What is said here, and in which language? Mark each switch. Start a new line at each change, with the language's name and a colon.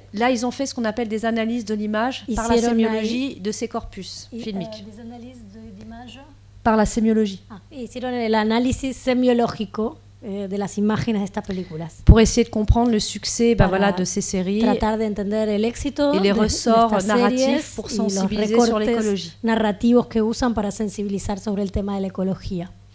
French: Là, ils ont fait ce qu'on appelle des analyses de l'image par la sémiologie de ces corpus filmiques. Des analyses d'image par la sémiologie.
Spanish: Hicieron el análisis semiológico de las imágenes de estas películas.
French: Pour essayer de comprendre le succès de ces séries
Spanish: tratar de entender el éxito
French: et les ressorts narratifs pour sensibiliser sur l'écologie.
Spanish: Narrativos que usan para sensibilizar sobre el tema de la ecología.